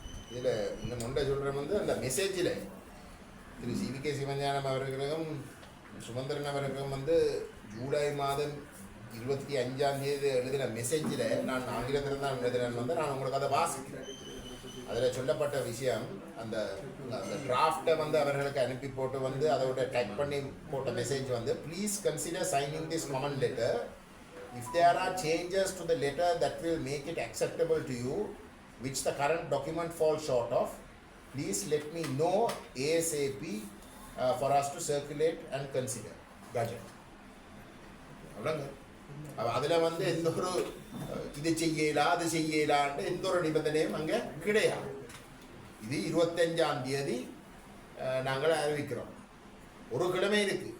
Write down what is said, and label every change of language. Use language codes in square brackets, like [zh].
[ta] இதில் இந்த முண்டை சொல்கிறேன் வந்து அந்த மெசேஜில் திரு CVK சிவஞானம் அவர்களும் சுமந்திரன் அவர்களும் வந்து ஜூலை மாதம் 25 எழுதின மெசேஜில் நான் ஆங்கிலத்தில் தான் எழுதினேன் வந்து நான் உங்களுக்கு அதை வாசிக்கிறேன். அதில் சொல்லப்பட்ட விஷயம் அந்த அந்த டிராஃப்டை வந்து அவர்களுக்கு அனுப்பி போட்டு வந்து அதோட டைப் பண்ணி போட்ட மெசேஜ் வந்து [en] Please consider signing this comment letter if there are changes to the letter that will make it acceptable to you, which the current document falls short of, please let me know ASAP for us to circulate and consider. [ta] Budget. அவ்வளோங்க. அதில் வந்து எந்த ஒரு இது செய்யலாம் அது செய்யலான்ட்டு எந்த ஒரு நிபந்தனையும் அங்கே கிடையாது. இது 25ஆம் தேதி நாங்கள் அறிவிக்கிறோம். ஒரு கிழமை இருக்குது.